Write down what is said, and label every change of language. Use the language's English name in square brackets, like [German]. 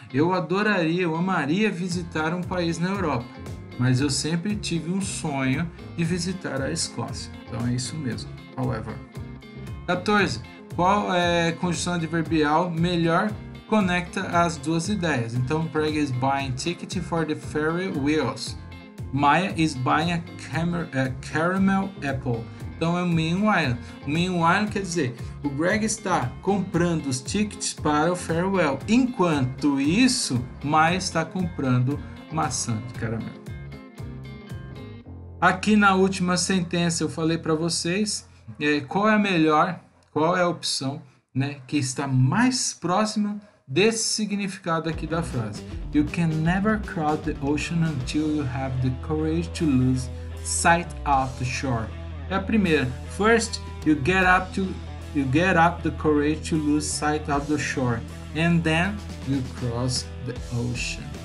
[Portuguese] Eu amaria visitar um país na Europa, mas eu sempre tive um sonho de visitar a Escócia. Então é isso mesmo, however. 14. Qual é a conjunção adverbial melhor conecta as duas ideias? [English] Então, Greg is buying ticket for the ferry wheels. Maya is buying a caramel apple. [Portuguese] Então é meanwhile. Meanwhile quer dizer, o Greg está comprando os tickets para o farewell. Enquanto isso, Maya está comprando maçã de caramelo. Aqui na última sentença eu falei para vocês qual é a opção, né, que está mais próxima desse significado aqui da frase. [English] You can never cross the ocean until you have the courage to lose sight of the shore. [Portuguese] É a primeira. [English] First, you get up to you get up the courage to lose sight of the shore, and then you cross the ocean.